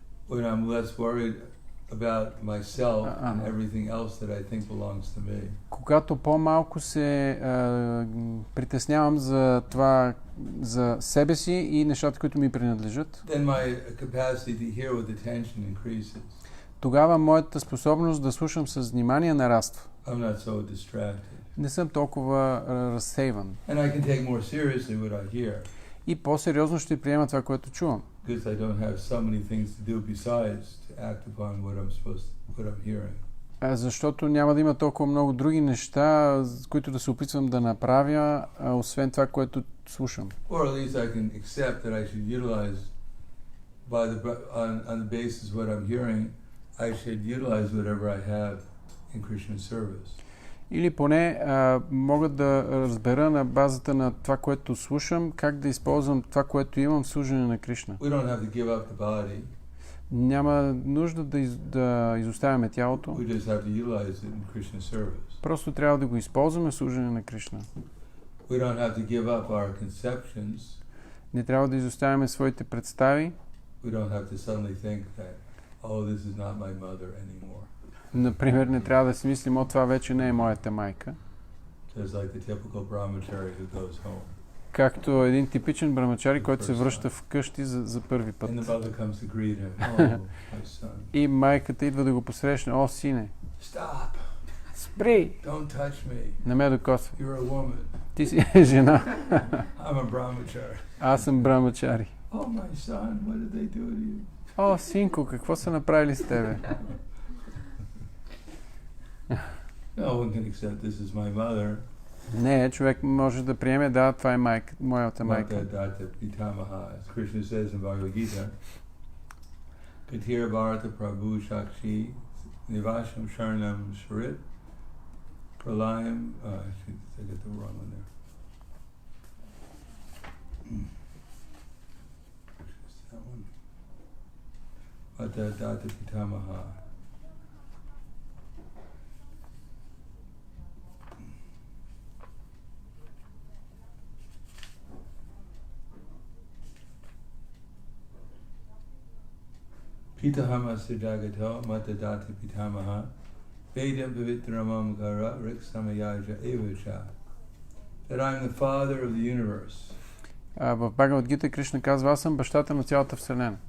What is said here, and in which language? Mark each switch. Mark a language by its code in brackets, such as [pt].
[en] When I'm less worried about myself and everything else that I think belongs to me. [bg] Когато по-малко се притеснявам за това, за себе си и нещата, които ми принадлежат, [en] Then my capacity to hear with attention increases. [bg] тогава моята способност да слушам с внимание нараства. [en] I'm not so distracted. [bg] Не съм толкова разсейван. [en] And I can take more seriously what I hear. [bg] И по-сериозно ще приема това, което чувам. [en] Because I don't have so many things to do besides to act upon what I'm hearing. [bg] Защото няма да има толкова много други неща, които да се опитвам да направя, освен това, което слушам. [en] Or at least I can accept that I should utilize on the basis of what I'm hearing, I should utilize whatever I have in Krishna's service. [bg] Или поне мога да разбера на базата на това, което слушам, как да използвам това, което имам в служене на Кришна. [en] We don't have to give up the body. [bg] Няма нужда да изоставяме тялото. [en] We just have to utilize it in Krishna's service. [bg] Просто трябва да го използваме в служене на Кришна. [en] We don't have to give up our conceptions. [bg] Не трябва да изоставяме своите представи. [en] We don't have to suddenly think that, oh, this is not my mother anymore. [bg] Например, не трябва да си мислим, това вече не е моята майка. [en] Just like the typical brahmachari who goes home. [bg] Както един типичен брамачари, който се връща вкъщи за първи път. [en] And the mother comes to greet him. Oh, my son. [bg] И майката идва да го посрещне. О, сине! [en] Stop! [bg] Спри! [en] Don't touch me. [bg] Не ме докосвай. [en] You're a woman. [bg] Ти си жена. [en] I'm a brahmachari. [bg] Аз съм брамачари. [en] Oh, my son, what did they do to you? [bg] О, синко, какво са направили с тебе? [en] No one can accept this is my mother. [bg] Не, човек може да приеме, да, това е майка, моята майка. [en] Data Pitamaha, as Krishna says in Bhagavad Gita, [sa] Katira Bharata Prabhu Shakshi Nivasham Sharanam Sharit Pralayam, [en] I got the wrong one there. That one. Data Pitamaha. [sa] Pitahama Sujagato Matadati Pitamaha Vedam Pavitramam Gara Rik Samayaja Evacha. [en] That I'm the father of the universe. [bg] В Бхагавад Гита Кришна казва, аз съм бащата на цялата вселена.